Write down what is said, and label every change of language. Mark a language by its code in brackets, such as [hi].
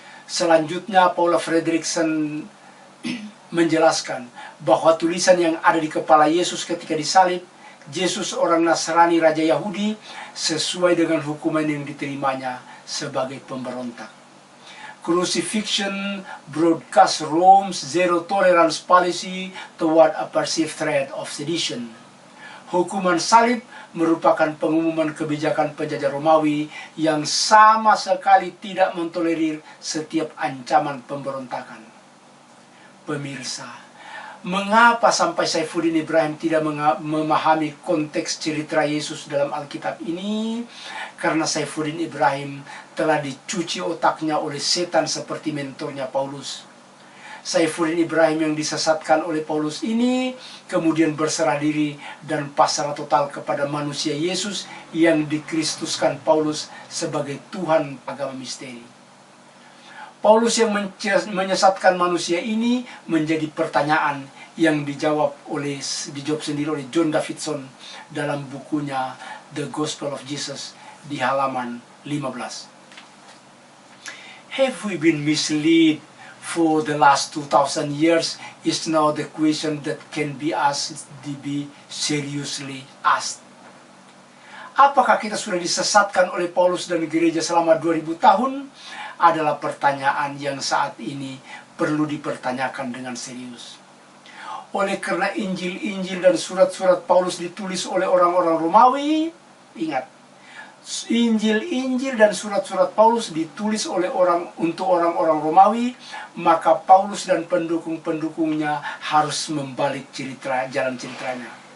[id] Selanjutnya Paula Fredrickson menjelaskan bahwa tulisan yang ada di kepala Yesus ketika disalib, Yesus orang Nasrani Raja Yahudi, sesuai dengan hukuman yang diterimanya sebagai pemberontak. [en] Crucifixion broadcast Rome's zero tolerance policy toward a perceived threat of sedition. [id] Hukuman salib merupakan pengumuman kebijakan penjajah Romawi yang sama sekali tidak mentolerir setiap ancaman pemberontakan. Pemirsa, mengapa sampai Saifuddin Ibrahim tidak memahami konteks cerita Yesus dalam Alkitab ini? Karena Saifuddin Ibrahim telah dicuci otaknya oleh setan seperti mentornya Paulus. Saifuddin Ibrahim yang disesatkan oleh Paulus ini kemudian berserah diri dan pasrah total kepada manusia Yesus yang dikristuskan Paulus sebagai Tuhan agama misteri. Paulus yang menyesatkan manusia ini menjadi pertanyaan yang dijawab sendiri oleh John Davidson dalam bukunya The Gospel of Jesus di halaman 15. [en] Have we been misled for the last 2,000 years is now the question that can be asked, to be seriously asked. [id] Apakah kita sudah disesatkan oleh Paulus dan gereja selama 2000 tahun? Adalah pertanyaan yang saat ini perlu dipertanyakan dengan serius. Oleh karena Injil-Injil dan surat-surat Paulus ditulis oleh orang-orang Romawi, ingat, Injil-Injil dan surat-surat Paulus ditulis untuk orang-orang Romawi, maka Paulus dan pendukung-pendukungnya harus membalik jalan ceritanya.